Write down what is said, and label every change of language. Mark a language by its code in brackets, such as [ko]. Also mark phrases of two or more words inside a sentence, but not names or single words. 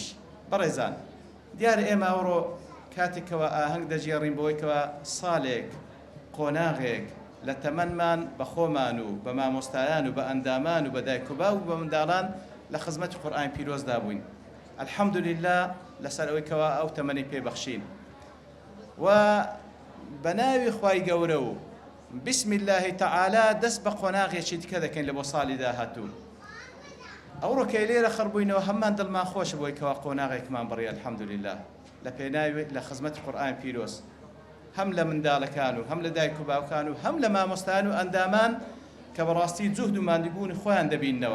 [ckb] بەڕێزان دیارە ئێمە ئەوڕۆ کاتێکەوە ئاهەنگ دەژێڕین بۆیکەوە ساڵێک قۆناغێک لە تەمەنمان بە خۆمان و بە مامۆستایان و بە ئەندامان و بە دایک و باو و بە منداڵان لە خزمەتی قورئانی پیرۆزدا بووین. الحەمدولله لەسەر ئەوەیکەوە ئەو تەمەنی پێبەخشین و بە ناوی خوای گەورە و [ar] بسم الله تعالى [ckb] دەست بە قۆناغێکی دیکە دەکەین لە بۆ ساڵی داهاتوو. ئەوڕۆ کە لێرە خەڕبووینەوە هەممان دڵمان خۆشە بۆی کەوا قۆناغێکمان بڕی الحەمدولله لە پێناوی لە خزمەتی قورئانی پیرۆز هەم لە منداڵەکان و هەم لە دایک و باوکان و هەم لە مامۆستایان و ئەندامان کە بەڕاستی جوهد و ماندووبوونی خۆیان دەبینەوە.